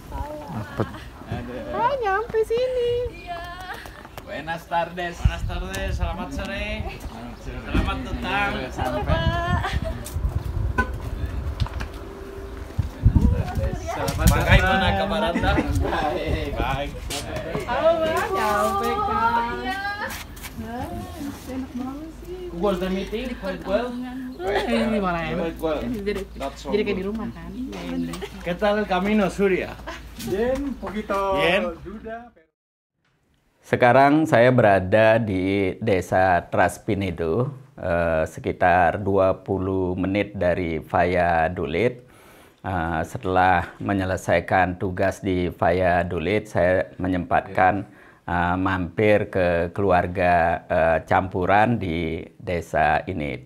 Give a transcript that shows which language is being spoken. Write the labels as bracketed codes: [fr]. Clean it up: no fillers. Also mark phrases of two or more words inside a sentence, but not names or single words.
[id] nyampe sini. Iya. [es] Buenas tardes. Buenas tardes, [id] selamat sore. Selamat datang. Sampai. Selamat bagaimana kabar Anda? Baik. Baik. Halo Mbak, nyampe kan. Iya. Enak banget sih. [en] Was the meeting? Quite well. [id] Ini malah enak. [en] Quite well. Not so [id] Jadi kayak di [en] good. [id] rumah kan. Ya, ini. [es] ¿Qué tal el camino, Surya? Bien, poquito Bien. duda. [id] Sekarang saya berada di Desa Traspinedo, sekitar 20 menit dari Valladolid. Setelah menyelesaikan tugas di Valladolid, saya menyempatkan mampir ke keluarga campuran di desa ini.